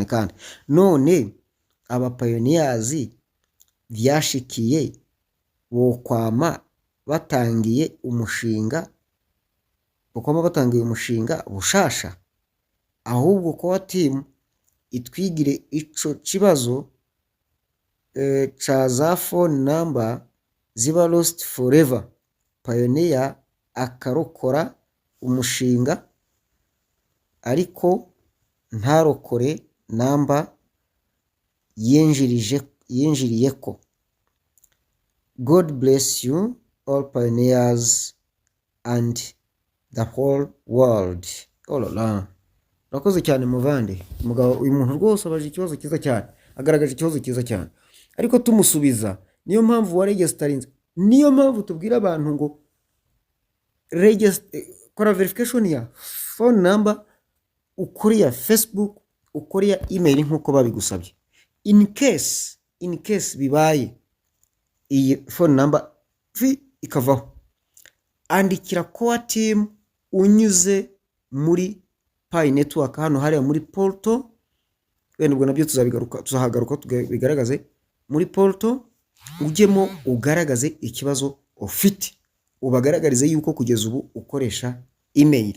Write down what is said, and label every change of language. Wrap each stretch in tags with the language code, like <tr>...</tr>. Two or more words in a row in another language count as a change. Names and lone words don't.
<rn>Kandi none aba pioneers byashikiye bo kwama batangiye umushinga kuko batanga uyu mushinga bushasha, ahubwo Core Team itwigire ico kibazo ca za</rn> <en>phone number</en> <rn>ziba</rn> <en>lost forever.</en> <rn>Pioneer akarokora umushinga ariko ntarokore namba yinjiriyeko.</rn> <en>God bless you all pioneers and the whole world.</en> <rn>Olala. Urakoze cyane muvande. Mugabo uyu muntu rwose abaje ikibazo kiza cyane. Agaragaje ikibazo kiza cyane. Ariko tumusubiza.</rn> <rw>Niyo mpamvu wa registarinze. Niyo mpamvu tubwira abantu ngo kora verification ya</rw> <en>phone number,</en> <rw>ukuriya Facebook, ukuriya email nkuko babigusabye.</rw> <en>In case</en> <rw>bibaye iyi</rw> <en>phone number</en> <rw>ikavaho, andikira Core Team unyuze muri Pi Network hano hariya muri portal. Wenda ubwo nabyo tuzahagaruka tubigaragaze muri portal, ujyemo ugaragaze ikibazo ufite, ubagaragarize yuko kugeza ubu ukoresha email.</rw>